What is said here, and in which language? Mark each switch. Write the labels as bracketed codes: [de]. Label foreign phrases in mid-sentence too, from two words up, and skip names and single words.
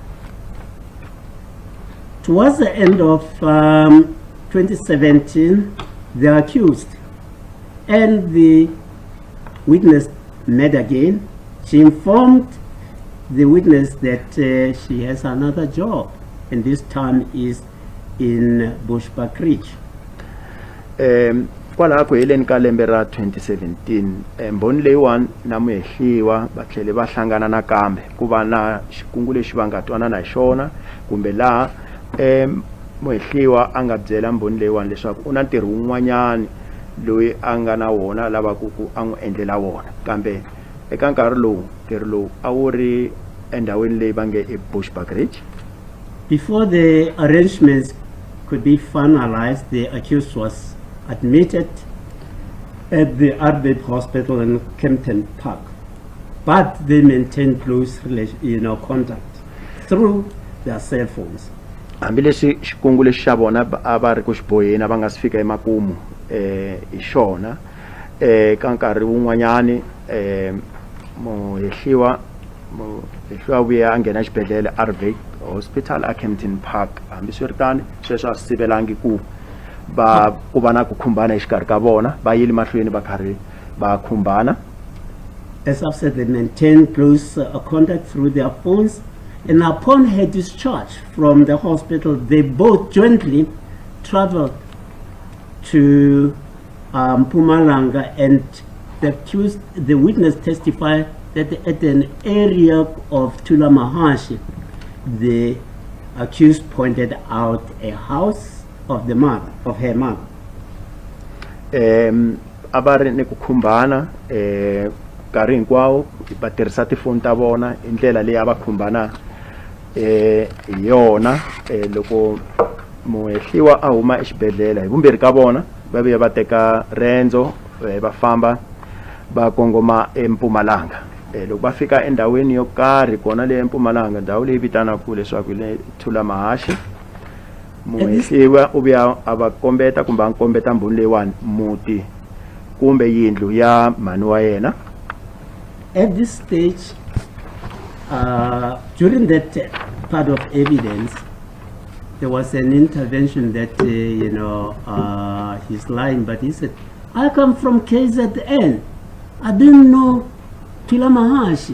[en] Towards the end of 2017, the accused and the witness met again. She informed the witness that she has another job, and this time is in Bushbuck Ridge. [ts] Kwalaha ku heleni ka lembe ra 2017 mbhoni leyiwani na muhehliwa va tlhele va hlangana nakambe ku va na xikungu lexi va nga twanana hi xona kumbe laha muhehliwa a nga byela mbhoni leyiwani leswaku u na ntirho wun'wanyani loyi a nga na wona lava ku a n'wi endlela wona kambe eka nkarhi lowu ntirho lowu a wu ri endhawini leyi va nge e Bushbuck Ridge. [en] Before the arrangements could be finalized, the accused was admitted at the Arbib Hospital in Kempton Park, but they maintained close contact through their cell phones. [ts] Hambileswi xikungu lexi xa vona a va ri ku xiboheni va nga si fika emakumu hi xona ka nkarhi wun'wanyani muhehliwa vuye a nghena xibedhlele Arbib Hospital a Kempton Park hambiswiritano sweswo a swi sivelangi ku va na ku khumbana exikarhi ka vona va yile mahlweni va karhi va khumbana. [en] As I've said, they maintained close contact through their phones, and upon her discharge from the hospital, they both jointly traveled to Mpumalanga, and the witness testified that at an area of Tulamahashi, the accused pointed out a house of her mother. [ts] Abari ni ku khumbana nkarhi hinkwawo va tirhisa tifoni ta vona hi ndlela leyi a va khumbana hi yona loko muhehliwa a huma exibedhlele hi vumbirhi ka vona va vuya va teka rendzo bafamba bakongoma eMpumalanga. Loko bafika endaweni yo karhi kona le eMpumalanga, ndhawu leyi vitanaka leswaku le Thula Mahashi, muhehliwa u vuya a va kombeta kumbe a kombeta mbhoni leyiwani muti kumbe yindlu ya mhani wa yena. [en] At this stage, during that part of evidence, there was an intervention that, he's lying, but he said, I come from KZN. I didn't know Thula Mahashi.